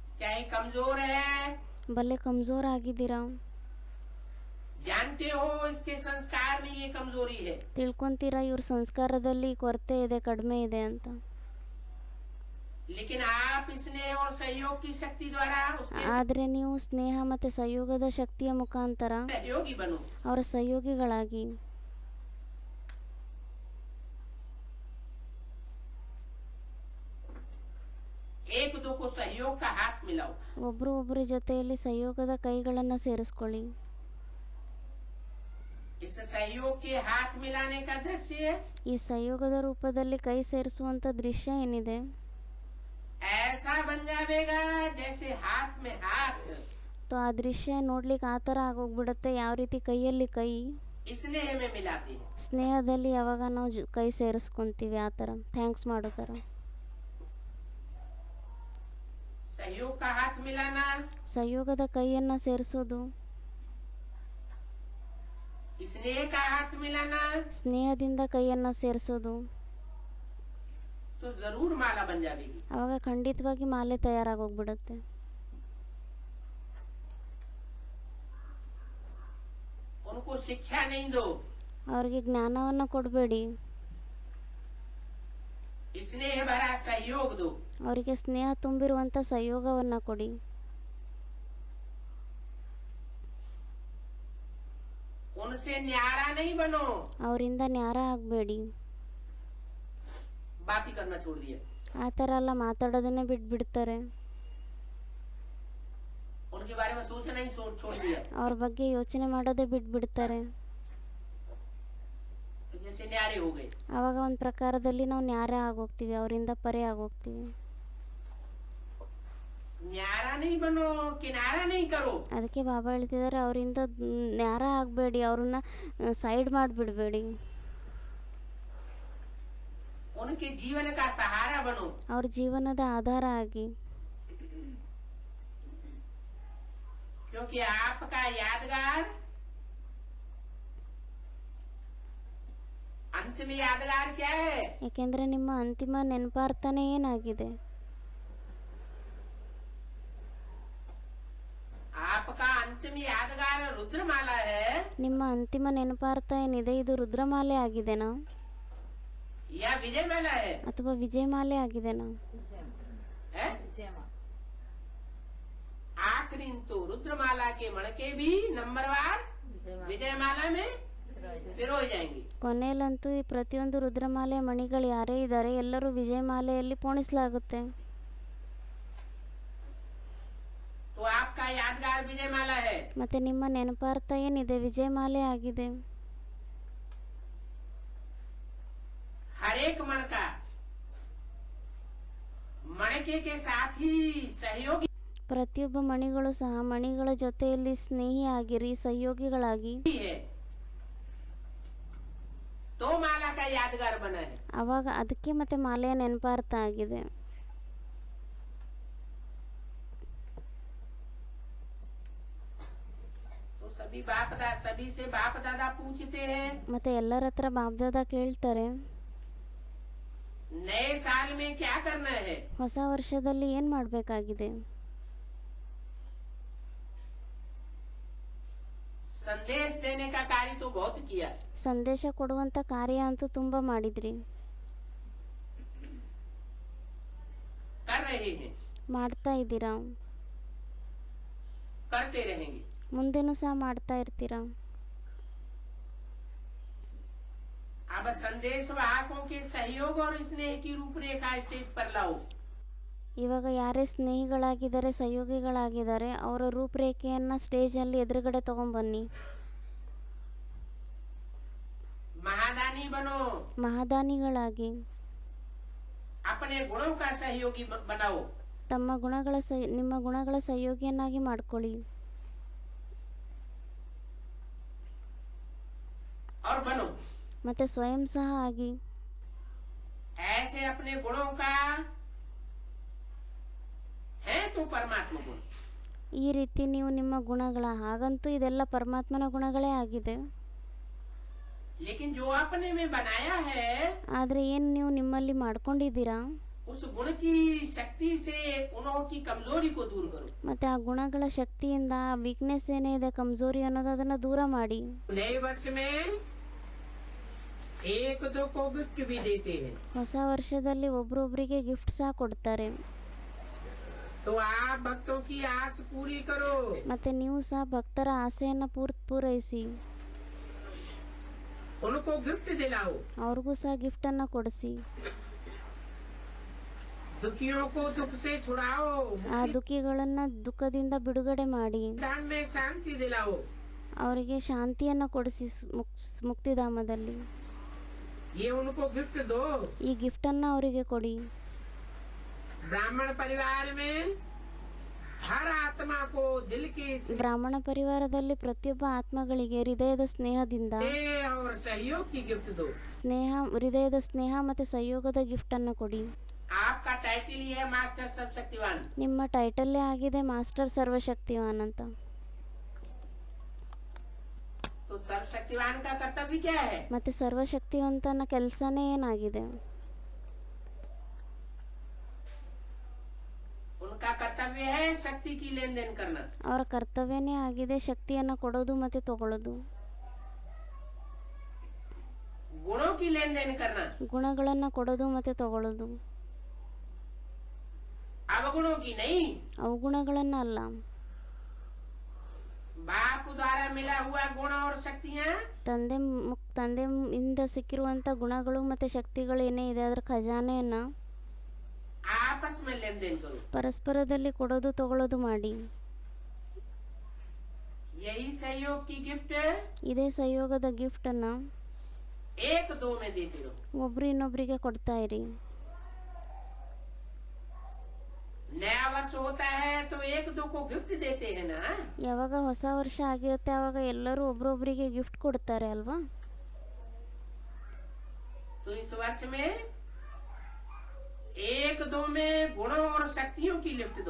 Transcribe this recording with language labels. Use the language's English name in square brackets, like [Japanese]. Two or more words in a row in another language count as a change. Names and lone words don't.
[Hindi] कहीं कमजोर है, [Kannada] ಬಲ್ಲೆ ಕಮ್ಜೋರ್ ಆಗಿದ್ದೀರಾ, [Hindi] जानते हो इसके संस्कार में ये कमजोरी है, [Kannada] ತಿಳ್ಕೊಂತೀರಾ ಇವ್ರ ಸಂಸ್ಕಾರದಲ್ಲಿ ಕೊರತೆ ಇದೆ, ಕಡಿಮೆ ಇದೆ ಅಂತ. [Hindi] लेकिन आप स्नेह और सहयोग की शक्ति द्वारा उसके [Kannada] ಆದರೆ ನೀವು ಸ್ನೇಹ ಮತ್ತು ಸಹಯೋಗದ ಶಕ್ತಿಯ ಮುಖಾಂತರ [Hindi] सहयोगी बनो। [Kannada] ಅವರ ಸಹಯೋಗಿಗಳಾಗಿ [Hindi] एक दो को सहयोग का हाथ मिलाओ। [Kannada] ಒಬ್ರು ಒಬ್ಬರ ಜೊತೆಯಲ್ಲಿ ಸಹಯೋಗದ ಕೈಗಳನ್ನು ಸೇರಿಸ್ಕೊಳ್ಳಿ. [Hindi] इस सहयोग के हाथ मिलाने का दृश्य [Kannada] ಈ ಸಹಯೋಗದ ರೂಪದಲ್ಲಿ ಕೈ ಸೇರಿಸುವಂತ ದೃಶ್ಯ ಏನಿದೆ, [Hindi] ऐसा बन जाएगा जैसे हाथ में हाथ, [Kannada] तो ಆ ದೃಶ್ಯ ನೋಡ್ಲಿಕ್ಕೆ ಆ ಥರ ಆಗೋಗ್ಬಿಡುತ್ತೆ. ಯಾವ ರೀತಿ ಕೈಯಲ್ಲಿ ಕೈ [Hindi] स्नेह में मिलाते हैं। [Kannada] ಸ್ನೇಹದಲ್ಲಿ ಯಾವಾಗ ನಾವು ಕೈ ಸೇರಿಸ್ಕೊಂತೀವಿ ಆ ಥರ ಥ್ಯಾಂಕ್ಸ್ ಮಾಡೋ ಥರ. [Hindi] सहयोग का हाथ मिलाना, [Kannada] ಸಹಯೋಗದ ಕೈಯನ್ನು ಸೇರಿಸೋದು, [Hindi] स्नेह का हाथ मिलाना, [Kannada] ಸ್ನೇಹದಿಂದ ಕೈಯನ್ನು ಸೇರಿಸೋದು, [Hindi] तो जरूर माला बन जाएगी। [Kannada] ಅವಾಗ ಖಂಡಿತವಾಗಿ ಮಾಲೆ ತಯಾರಾಗೋಗ್ಬಿಡುತ್ತೆ. [Hindi] उनको शिक्षा नहीं दो, [Kannada] ಅವ್ರಿಗೆ ಜ್ಞಾನವನ್ನು ಕೊಡಬೇಡಿ, [Hindi] स्नेह भरा सहयोग दो। [Kannada] ಅವರಿಗೆ ಸ್ನೇಹ ತುಂಬಿರುವಂಥ ಸಹಯೋಗವನ್ನು ಕೊಡಿ. [Hindi] उनसे न्यारा नहीं बनो, [Kannada] ಅವರಿಂದ ನ್ಯಾರ ಆಗಬೇಡಿ. [Hindi] बात ही करना छोड़ दिया, [Kannada] ಆ ಥರ ಎಲ್ಲ ಮಾತಾಡೋದನ್ನೇ ಬಿಟ್ಬಿಡ್ತಾರೆ. [Hindi] उनके बारे में सोचना ही छोड़ दिया, [Kannada] ಅವ್ರ ಬಗ್ಗೆ ಯೋಚನೆ ಮಾಡೋದೇ ಬಿಟ್ಬಿಡ್ತಾರೆ. [Hindi] तो जैसे न्यारे हो गए। [Kannada] ಆವಾಗ ಒಂದು ಪ್ರಕಾರದಲ್ಲಿ ನಾವು ನ್ಯಾರ ಆಗೋಗ್ತೀವಿ, ಅವರಿಂದ ಪರೆ ಆಗೋಗ್ತೀವಿ. [Hindi] न्यारा नहीं बनो, किनारा नहीं करो। [Kannada] ಅದಕ್ಕೆ ಬಾಬಾ ಹೇಳ್ತಿದ್ದಾರೆ, ಅವರಿಂದ ನ್ಯಾರ ಆಗಬೇಡಿ, ಅವ್ರನ್ನ ಸೈಡ್ ಮಾಡಿಬಿಡ್ಬೇಡಿ. [Hindi] उनके जीवन का सहारा बनो, [Kannada] ಅವ್ರ ಜೀವನದ ಆಧಾರ ಆಗಿ. [Hindi] क्योंकि आपका यादगार अंतिम यादगार क्या है? [Kannada] ಯಾಕೆಂದ್ರೆ ನಿಮ್ಮ ಅಂತಿಮ ನೆನಪಾರ್ಥನೇ ಏನಾಗಿದೆ? [Hindi] आपका अंतिम यादगार रुद्रमाला है, [Kannada] ನಿಮ್ಮ ಅಂತಿಮ ನೆನಪಾರ್ಥ ಏನಿದೆ ಇದು ರುದ್ರಮಾಲೆ ಆಗಿದೆನಾ [Hindi] या विजयमाला है? [Kannada] ಅಥವಾ ವಿಜಯಮಾಲೆ ಆಗಿದೆನಾ? [Hindi] है? आखिरी तो रुद्रमाला के मणके भी नंबरवार विजयमाला में पिरोए जाएंगे। [Kannada] ಕೊನೆಯಲ್ಲಂತೂ ಈ ಪ್ರತಿಯೊಂದು ರುದ್ರಮಾಲೆ ಮಣಿಗಳು ಯಾರೇ ಇದ್ದಾರೆ ಎಲ್ಲರೂ ವಿಜಯಮಾಲೆಯಲ್ಲಿ ಪೋಣಿಸಲಾಗುತ್ತೆ. [Hindi] तो आपका यादगार विजयमाला है। [Kannada] ಮತ್ತೆ ನಿಮ್ಮ ನೆನಪಾರ್ಥ ಏನಿದೆ ವಿಜಯಮಾಲೆ ಆಗಿದೆ. [Hindi] हर एक मणका मणके के साथ ही सहयोगी [Kannada] ಪ್ರತಿಯೊಬ್ಬ ಮಣಿಗಳು ಸಹ ಮಣಿಗಳ ಜೊತೆಯಲ್ಲಿ ಸ್ನೇಹಿಯಾಗಿರಿ, ಸಹಯೋಗಿಗಳಾಗಿ. [Hindi] है, तो माला का यादगार बना है। [Kannada] ಅವಾಗ ಅದಕ್ಕೆ ಮತ್ತೆ ಮಾಲೆಯ ನೆನಪಾರ್ಥ ಆಗಿದೆ. [Hindi] तो सभी से बाप दादा पूछते हैं, [Kannada] ಮತ್ತೆ ಎಲ್ಲರ ಹತ್ರ ಬಾಬ್ದಾದ ಕೇಳ್ತಾರೆ, [Hindi] नए साल में क्या करना है? [Kannada] ಹೊಸ ವರ್ಷದಲ್ಲಿ ಏನ್ ಮಾಡಬೇಕಾಗಿದೆ? [Hindi] संदेश देने का कार्य तो बहुत किया, [Kannada] ಸಂದೇಶ ಕೊಡುವಂತ ಕಾರ್ಯ ಅಂತೂ ತುಂಬಾ ಮಾಡಿದ್ರಿ, [Hindi] कर रहे हैं, [Kannada] ಮಾಡ್ತಾ ಇದ್ದೀರಾ, [Hindi] करते रहेंगे। [Kannada] ಮುಂದೆನೂ ಸಹ ಮಾಡ್ತಾ ಇರ್ತೀರಾ. [Hindi] अब संदेश वाहकों के सहयोग और स्नेह की रूपरेखा स्टेज पर लाओ। [Kannada] ಇವಾಗ ಯಾರೇ ಸ್ನೇಹಿಗಳಾಗಿದ್ದಾರೆ, ಸಹಯೋಗಿಗಳಾಗಿದ್ದಾರೆ, ಅವರ ರೂಪರೇಖೆಯನ್ನ ಸ್ಟೇಜ್ ಅಲ್ಲಿ ಎದುರುಗಡೆ ತಗೊಂಡ್ಬನ್ನಿ. [Hindi] महादानी बनो, [Kannada] ಮಹಾದಾನಿಗಳಾಗಿ [Hindi] अपने गुणों का सहयोगी बनाओ। [Kannada] ತಮ್ಮ ನಿಮ್ಮ ಗುಣಗಳ ಸಹಯೋಗಿಯನ್ನಾಗಿ ಮಾಡ್ಕೊಳ್ಳಿ. [Hindi] और बनो [Kannada] ಮತ್ತೆ ಸ್ವಯಂ ಸಹ ಆಗಿ. [Hindi] ऐसे अपने गुणों का है तो परमात्मा गुण। [Kannada] ಈ ರೀತಿ ನೀವು ನಿಮ್ಮ ಗುಣಗಳ, ಹಾಗಂತೂ ಇದೆಲ್ಲ ಪರಮಾತ್ಮನ ಗುಣಗಳೇ ಆಗಿದೆ. [Hindi] लेकिन जो अपने में बनाया है [Kannada] ಆದ್ರೆ ಏನು ನೀವು ನಿಮ್ಮಲ್ಲಿ ಮಾಡ್ಕೊಂಡಿದ್ದೀರಾ, [Hindi] उस गुण की शक्ति से उनकी कमजोरी को दूर करो। [Kannada] ಮತ್ತು ಆ ಗುಣಗಳ ಶಕ್ತಿಯಿಂದ ಆ ವೀಕ್ನೆಸ್ ಏನೇ ಇದೆ ಕಮ್ಜೋರಿ ಅನ್ನೋದು ಅದನ್ನು ದೂರ ಮಾಡಿ. [Hindi] नए वर्ष में एक दो को गिफ्ट भी देते हैं। [Kannada] ಹೊಸ ವರ್ಷದಲ್ಲಿ ಒಬ್ರೊಬ್ರಿಗೆ ಗಿಫ್ಟ್ ಸಹ ಕೊಡ್ತಾರೆ. [Hindi] तो आप भक्तों की आस पूरी करो। [Kannada] ಮತ್ತೆ ನೀವು ಸಹ ಭಕ್ತರ ಆಸೆಯನ್ನು ಪೂರೈಸಿ [Hindi] उनको गिफ्ट दिलाओ। [Kannada] ಅವ್ರಿಗೂ ಸಹ ಗಿಫ್ಟ್ ಅನ್ನ ಕೊಡಿಸಿ. [Hindi] दुखियों को दुख से छुड़ाओ। [Kannada] ಆ ದುಃಖಿಗಳನ್ನ ದುಃಖದಿಂದ ಬಿಡುಗಡೆ ಮಾಡಿ [Hindi] दान में शांति दिलाओ। [Kannada] ಅವರಿಗೆ ಶಾಂತಿಯನ್ನ ಕೊಡಿಸಿ ಮುಕ್ತಿಧಾಮದಲ್ಲಿ. [Hindi] ये उनको गिफ्ट दो। [Kannada] ಈ ಗಿಫ್ಟ್ ಅನ್ನ ಅವರಿಗೆ ಕೊಡಿ. [Hindi] ब्राह्मण परिवार में हर आत्मा को दिल के [Kannada] ಬ್ರಾಹ್ಮಣ ಪರಿವಾರದಲ್ಲಿ ಪ್ರತಿಯೊಬ್ಬ ಆತ್ಮಗಳಿಗೆ ಹೃದಯದ ಸ್ನೇಹದಿಂದ [Hindi] स्नेह और सहयोग की गिफ्ट दो। [Kannada] ಹೃದಯದ ಸ್ನೇಹ ಮತ್ತೆ ಸಹಯೋಗದ ಗಿಫ್ಟ್ ಅನ್ನ ಕೊಡಿ. [Hindi] आपका टाइटल ही है मास्टर सर्वशक्तिवान। [Kannada] ನಿಮ್ಮ ಟೈಟಲ್ಲೇ ಆಗಿದೆ ಮಾಸ್ಟರ್ ಸರ್ವಶಕ್ತಿವಾನ್ ಅಂತ. [Hindi] तो सर्वशक्तिवान का कर्तव्य क्या है? [Kannada] ಮತ್ತೆ ಸರ್ವಶಕ್ತಿವಂತನ ಕೆಲಸನೇ ಏನಾಗಿದೆ? [Hindi] उनका कर्तव्य है शक्ति की लेन देन करना। [Kannada] ಅವರ ಕರ್ತವ್ಯನೇ ಆಗಿದೆ ಶಕ್ತಿಯನ್ನ ಕೊಡೋದು ಮತ್ತೆ ತಗೊಳ್ಳೋದು. [Hindi] गुणों की लेन देन करना, [Kannada] ಗುಣಗಳನ್ನ ಕೊಡೋದು ಮತ್ತೆ ತಗೊಳ್ಳೋದು. [Hindi] अवगुणों की नहीं। [Kannada] ಅವಗುಣಗಳನ್ನ ಅಲ್ಲ. [Hindi] बाप द्वारा मिला हुआ गुण और शक्तियाँ [Kannada] ತಂದೆಯಿಂದ ಸಿಕ್ಕಿರುವಂತ ಗುಣಗಳು ಮತ್ತೆ ಶಕ್ತಿಗಳು ಏನೇ ಇದೆ ಅದರ ಖಜಾನೆಯನ್ನ [Hindi] आपस में लेन देन करो। [Kannada] ಪರಸ್ಪರದಲ್ಲಿ ಕೊಡೋದು ತಗೊಳ್ಳೋದು ಮಾಡಿ. [Hindi] यही सहयोग की गिफ्ट [Kannada] ಇದೇ ಸಹಯೋಗದ ಗಿಫ್ಟ್ ಅನ್ನ [Hindi] एक दो में देते रहो। [Kannada] ಒಬ್ರು ಇನ್ನೊಬ್ರಿಗೆ ಕೊಡ್ತಾ ಇರಿ. [Hindi] नया वर्ष होता है तो एक दो को गिफ्ट देते हैं ना। [Kannada] ಯಾವಾಗ ಹೊಸ ವರ್ಷ ಆಗಿರುತ್ತೆ ಆವಾಗ ಎಲ್ಲರೂ ಒಬ್ರೊಬ್ರಿಗೆ ಗಿಫ್ಟ್ ಕೊಡ್ತಾರೆ ಅಲ್ವಾ? [Hindi] तो इस वर्ष में एक दो में गुणों और शक्तियों की लिफ्ट दो।